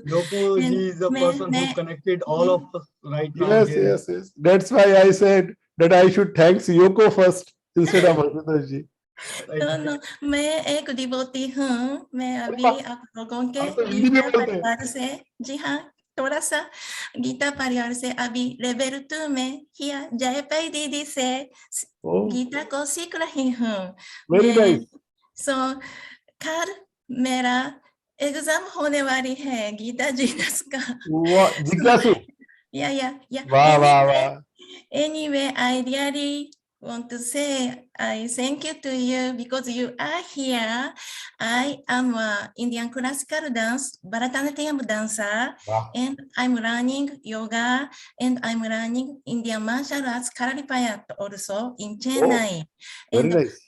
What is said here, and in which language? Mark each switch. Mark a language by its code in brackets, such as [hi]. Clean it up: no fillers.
[en] Yoko, he is the person who connected all of us right now. Yes. That's why I said that I should thank Yoko first instead of Ashutosh ji. [hi] No, मैं एक devotee हूँ। मैं अभी आप लोगों के गीता परिवार से, जी हाँ, थोड़ा सा गीता परिवार से अभी लेवल 2 में हिया जयपाई दीदी से गीता को सीख रही हूँ। सो कल मेरा एग्जाम होने वाली है गीता जीनस का। जिज्ञासु। [en] Yeah. Anyway, I really want to say I thank you to you because you are here. I am an Indian classical dance, Bharatanatyam dancer, and I'm learning yoga, and I'm learning Indian martial arts Karmaphala also in Chennai. And nice.